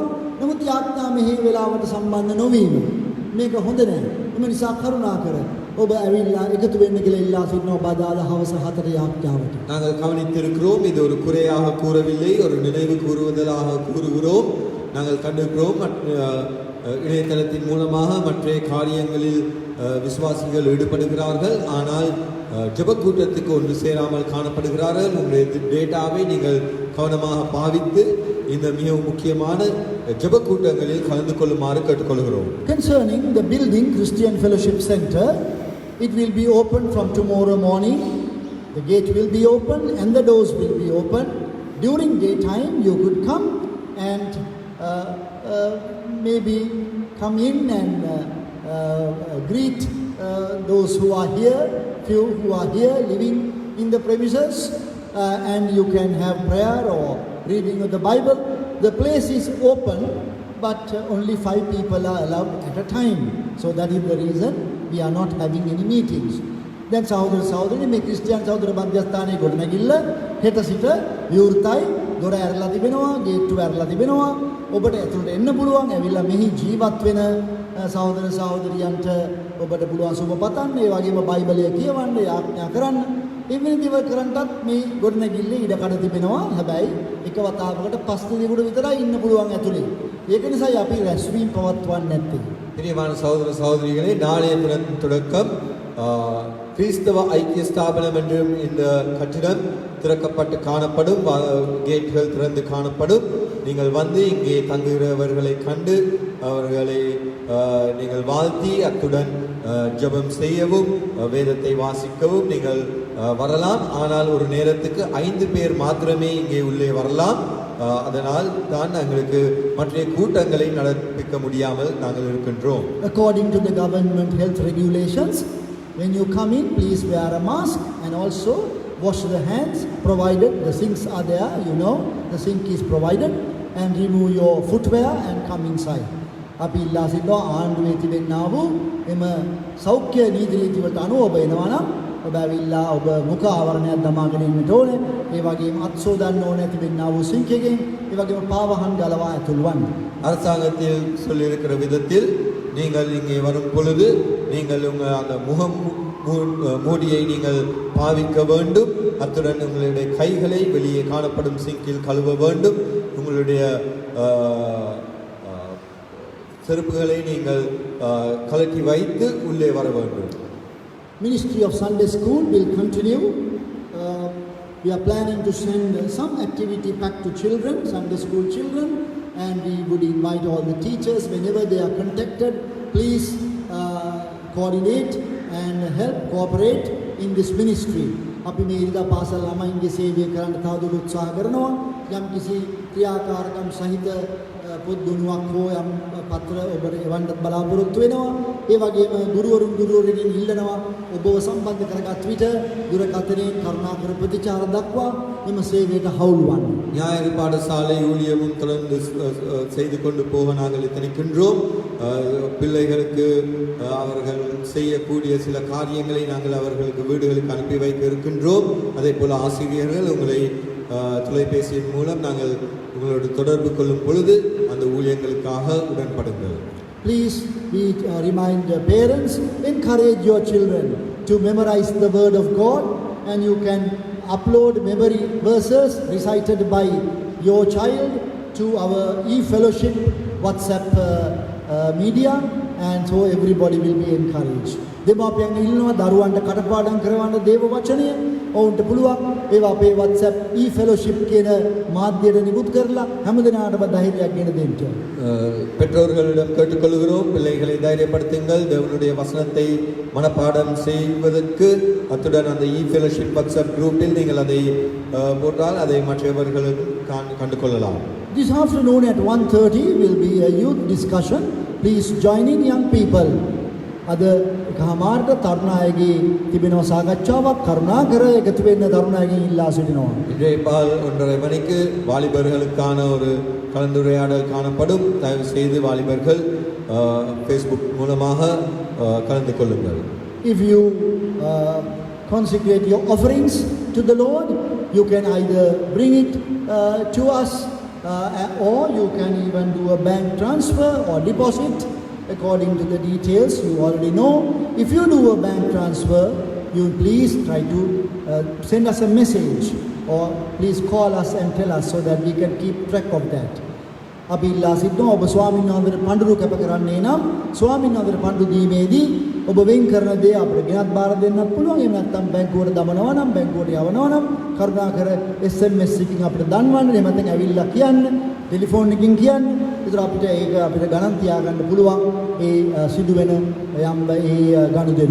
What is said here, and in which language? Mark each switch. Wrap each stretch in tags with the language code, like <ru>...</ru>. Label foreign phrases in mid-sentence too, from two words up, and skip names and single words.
<si>නමුත් යාඥා මෙහි වෙලාවට සම්බන්ධ නොවීම මේක හොඳ නැහැ. එම නිසා කරුණාකර ඔබ ඇවිල්ලා එකතු වෙන්න කියලා ඉල්ලා සිටිනවා බදාදා හවස 4ට යාඥාවට.</si> <ta>நாங்கள் கவனித்திருக்கிறோம். இது ஒரு குறையாக கூறவில்லை, ஒரு நினைவு கூறுவதாக கூறுகிறோம். நாங்கள் கண்டிருக்கிறோம் இணையதளத்தின் மூலமாக மற்ற காரியங்களில் விசுவாசிகள் ஈடுபடுகிறார்கள். ஆனால் ஜெப கூட்டத்துக்கு ஒன்று சேராமல் காணப்படுகிறார்கள். உங்களுடைய டேட்டாவை நீங்கள் கவனமாக பாவித்து இந்த மிகவும் முக்கியமான ஜெப கூட்டங்களில் கலந்து கொள்ளுமாறு கேட்டுக்கொள்கிறோம்.</ta> <en>Concerning the building Christian Fellowship Center, it will be open from tomorrow morning. The gate will be open and the doors will be open. During daytime, you could come and maybe come in and greet those who are here, few who are here living in the premises, and you can have prayer or reading of the Bible. The place is open, but only 5 people are allowed at a time. So that is the reason we are not having any meetings.</en> <si>Then සහෝදර සහෝදරනි, මේ ක්‍රිස්තියානි සහෝදර මධ්‍යස්ථානයේ ගොඩනැගිල්ල හෙට සිට විවෘතයි. දොර ඇරලා තිබෙනවා, ගේට්ටු ඇරලා තිබෙනවා. ඔබට ඇතුළට එන්න පුළුවන්. ඇවිල්ලා මෙහි ජීවත් වෙන සහෝදර සහෝදරියන්ට ඔබට පුළුවන් සුබ පතන්න. ඒ වගේම බයිබලය කියවන්න, යාඥා කරන්න. එවැනි දේවල් කරන්නටත් මේ ගොඩනැගිල්ලේ ඉඩකඩ තිබෙනවා. හැබැයි එක වතාවකට 5 දෙනෙකුට විතරයි ඉන්න පුළුවන් ඇතුළේ. ඒක නිසායි අපි රැස්වීම පවත්වන්නේ නැත්තේ.</si> <ta>பிரியமான சகோதர சகோதரிகளே, நாளைய தினம் தொடக்கம் கிறிஸ்தவ ஐக்கிய ஸ்தாபனம் என்றும் இந்த கட்டிடம் திறக்கப்பட்டு காணப்படும், கேட்கள் திறந்து காணப்படும். நீங்கள் வந்து இங்கே தங்குகிறவர்களை கண்டு அவர்களை நீங்கள் வாழ்த்தி அத்துடன் ஜெபம் செய்யவும் வேதத்தை வாசிக்கவும் நீங்கள் வரலாம். ஆனால் ஒரு நேரத்துக்கு 5 பேர் மாத்திரமே இங்கே உள்ளே வரலாம். அதனால் தான் எங்களுக்கு மற்ற கூட்டங்களை நடப்பிக்க முடியாமல் நாங்கள் இருக்கின்றோம்.</ta> <en>According to the government health regulations, when you come in, please wear a mask and also wash the hands, provided the sinks are there, the sink is provided, and remove your footwear and come inside.</en> <si>අපි ඉල්ලා සිටිනවා ආණ්ඩුවේ තිබෙන්නා වූ එම සෞඛ්‍ය නීති රීති වලට අනුව ඔබ එනවා නම් ඔබ ඇවිල්ලා ඔබ මුඛ ආවරණයක් දමාගෙන ඉන්නට ඕනේ. ඒ වගේම අත් සෝදන්න ඕනේ තිබෙන්නා වූ සිංක් එකෙන්. ඒ වගේම පාවහන් ගලවා ඇතුල් වන්න.</si> <ta>அரசாங்கத்தில் சொல்லியிருக்கிற விதத்தில் நீங்கள் இங்கே வரும் பொழுது நீங்கள் அந்த முகம் மூடியை நீங்கள் பாவிக்க வேண்டும். அத்துடன் உங்களுடைய கைகளை வெளியே காணப்படும் சிங்கில் கழுவ வேண்டும். உங்களுடைய செருப்புகளை நீங்கள் கலட்டி வைத்து உள்ளே வர வேண்டும்.</ta> <en>Ministry of Sunday School will continue. We are planning to send some activity pack to children, Sunday school children, and we would invite all the teachers whenever they are contacted. Please coordinate and help cooperate in this ministry.</en> <si>අපි මේ ඉරිදා පාසල් ළමයින්ගේ සේවය කරන්න තවදුරටත් උත්සාහ කරනවා. යම් කිසි ක්‍රියාකාරකම් සහිත පොත් දුනුවක් හෝ යම් පත්‍ර ඔබට එවන්නත් බලාපොරොත්තු වෙනවා. ඒ වගේම ගුරුවරුන් ඉල්ලනවා ඔබව සම්බන්ධ කරගත් විට දුරකථනයෙන් කරුණාකර ප්‍රතිචාර දක්වා එම සේවයට හවුල් වන්න.</si> <ta>ஞாயிறு பாடசாலை ஊழியமும் தொடர்ந்து செய்து கொண்டு போக நாங்கள் இத்தனைக்கின்றோம். பிள்ளைகளுக்கு அவர்கள் செய்யக்கூடிய சில காரியங்களை நாங்கள் அவர்களுக்கு வீடுகளுக்கு அனுப்பி வைக்க இருக்கின்றோம். அதே போல ஆசிரியர்கள் உங்களை தொலைபேசியின் மூலம் நாங்கள் உங்களோடு தொடர்பு கொள்ளும் பொழுது அந்த ஊழியங்களுக்காக உடன்படுங்கள்.</ta> <en>Please remind the parents, encourage your children to memorize the word of God, and you can upload memory verses recited by your child to our e-fellowship WhatsApp media, and so everybody will be encouraged.</en> <si>දෙමාපියන් ඉල්ලනවා දරුවන්ට කටපාඩම් කරවන්න දේව වචනය. ඔවුන්ට පුළුවන් ඒවා අපේ WhatsApp e-fellowship කියන මාධ්‍යයට නිකුත් කරලා හැමදෙනාටම ධෛර්යයක් ගෙන දෙන්න.</si> <ta>பெற்றோர்களிடம் கேட்டுக்கொள்கிறோம், பிள்ளைகளை தைரியப்படுத்துங்கள். தேவனுடைய வசனத்தை மனப்பாடம் செய்வதற்கு அத்துடன் அந்த e-fellowship WhatsApp குரூப்பில் நீங்கள் அதை போட்டால் அதை மற்றவர்களும் கண்டு கொள்ளலாம்.</ta> <en>This afternoon at 1:30 will be a youth discussion. Please join in, young people.</en> <si>අද කහමාරට තරුණයගේ තිබෙනවා සාකච්ඡාවක්. කරුණාකර එකතු වෙන්න තරුණයගෙන් ඉල්ලා සිටිනවා.</si> <ta>இன்றைய பால் 1:30 மணிக்கு வாலிபர்களுக்கான ஒரு கலந்துரையாடல் காணப்படும். தயவு செய்து வாலிபர்கள் Facebook மூலமாக கலந்து கொள்ளுங்கள்.</ta> <en>If you consecrate your offerings to the Lord, you can either bring it to us or you can even do a bank transfer or deposit according to the details you already know. If you do a bank transfer, you please try to send us a message or please call us and tell us so that we can keep track of that.</en> <si>අපි ඉල්ලා සිටිනවා ඔබ ස්වාමීන් වහන්සේට පඬුරු කැප කරන්නේ නම් ස්වාමීන් වහන්සේට පඬු දීමේදී ඔබ වෙන් කරන දේ අපිට ගෙනත් බාර දෙන්නත් පුළුවන්. එහෙම නැත්නම් බැංකුවට දමනවා නම් බැංකුවට යවනවා නම් කරුණාකර SMS එකකින් අපිට දන්වන්න. එහෙම නැත්නම් ඇවිල්ලා කියන්න, ටෙලිෆෝන් එකකින් කියන්න. ඒතර අපිට ඒක අපිට ගණන් තියාගන්න පුළුවන් ඒ සිදුවෙන යම් ඒ ගනුදෙනු.</si>